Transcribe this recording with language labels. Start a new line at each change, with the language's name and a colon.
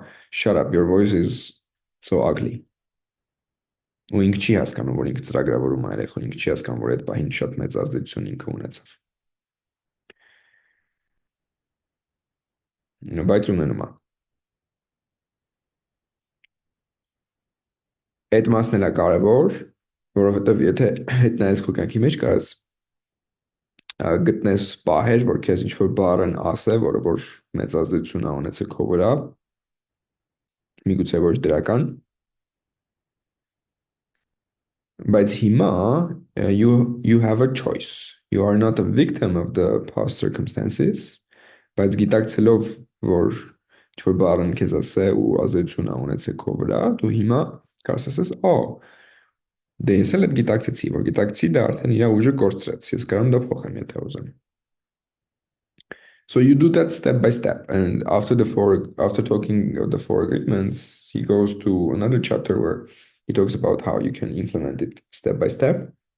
English: Shut up, your voice is so ugly.
Armenian: ու ինքը չի հասկանում, որ ինքը ծրագրավորում է երեխուն, ինքը չի հասկանում, որ այդ պահին շատ մեծ ազդեցություն ինքը ունեցավ։ Բայց ունենում է։ Այդ մասն էլ է կարևոր, որովհետև եթե հետ նայես քո կյանքի մեջ կարաս գտնես պահեր, որ քեզ ինչ-որ բառ են ասել, որը որ մեծ ազդեցություն է ունեցել քո վրա, միգուցե ոչ դրական, բայց հիմա
English: you have a choice. You are not a victim of the past circumstances,
Armenian: բայց գիտակցելով, որ ինչ-որ բառ են քեզ ասել ու ազդեցություն է ունեցել քո վրա, դու հիմա կարաս ասես, «Օ, դե ես էլ այդ գիտակցեցի, որ գիտակցի դա արդեն իր ուժը կորցրեց, ես կարող եմ դա փոխեմ, եթե ուզեմ»։
English: So you do that step by step, and after talking of the four agreements, he goes to another chapter where he talks about how you can implement it step by step.